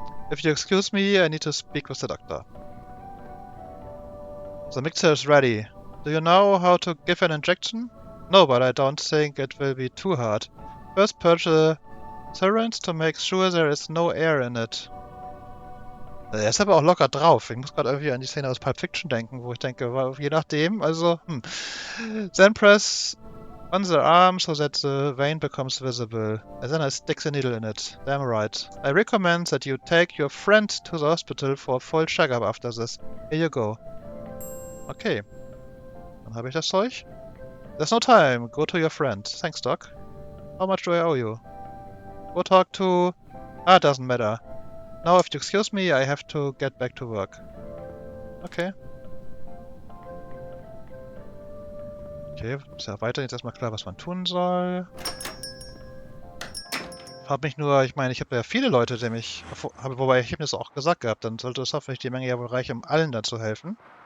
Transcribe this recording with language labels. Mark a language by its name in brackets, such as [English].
[English] If you excuse me, I need to speak with the doctor. The mixture is ready. Do you know how to give an injection? No, but I don't think it will be too hard. First purge the syringe to make sure there is no air in it. [German] Er ist aber auch locker drauf. Ich muss gerade irgendwie an die Szene aus Pulp Fiction denken, wo ich denke, je nachdem, also, [English] Then press on the arm so that the vein becomes visible. And then I stick the needle in it. Damn right. I recommend that you take your friend to the hospital for a full checkup after this. Here you go. Okay. [German] Dann habe ich das Zeug. [English] There's no time. Go to your friend. Thanks, Doc. How much do I owe you? Go talk to... Ah, doesn't matter. Now, if you excuse me, I have to get back to work. Okay. [German] Okay, ist ja weiter jetzt erstmal klar, was man tun soll. Frag mich nur, ich meine, ich habe ja viele Leute, die mich... Wobei, ich habe das auch gesagt gehabt, dann sollte es hoffentlich die Menge ja wohl reichen, um allen da zu helfen.